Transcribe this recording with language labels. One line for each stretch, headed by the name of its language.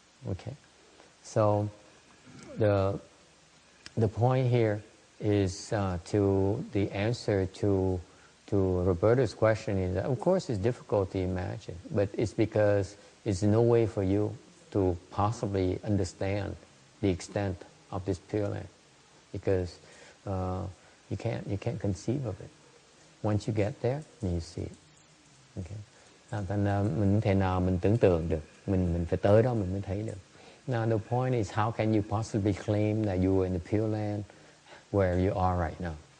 English: Okay. So the point here is to the answer to Roberta's question is that of course it's difficult to imagine, but it's because it's no way for you to possibly understand the extent of this Pureland, because you can't conceive of it. Once you get there, then you see it. Okay.
Vietnamese: Thành mình không thể nào mình tưởng tượng được, mình phải tới đó mình mới thấy được.
English: Now the point is, how can you possibly claim that you are in the Pureland where you are right now?